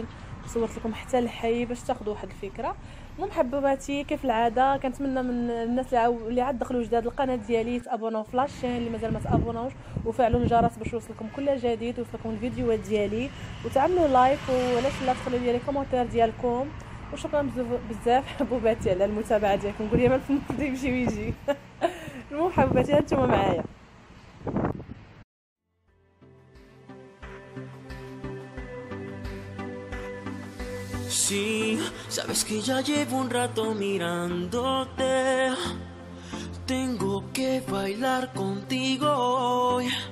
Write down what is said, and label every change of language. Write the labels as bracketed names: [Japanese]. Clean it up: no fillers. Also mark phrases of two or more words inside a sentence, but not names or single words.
[Arabic] صورت لكم حتى الحي باش تاخذوا واحد الفكره. المهم حبوباتي كيف العاده كنتمنى من الناس اللي عاد دخلوا جداد القناه ديالي تابوناو في لاشين اللي مازال ما تابوناوش، وفعلوا الجرس باش يوصلكم كل جديد ويوصلكم الفيديوهات ديالي، وتعملوا لايك وعلاش لا تخليو [French] les commentaires [Arabic] ديالكم. وشكرا بزاف حبوباتي على المتابعه ديالكم. نقول يا مال يمشي ويجي. المهم حبوباتي هانتوما معايا. [Spanish] Sí, sabes que ya llevo un rato mirándote. Tengo que bailar contigo hoy.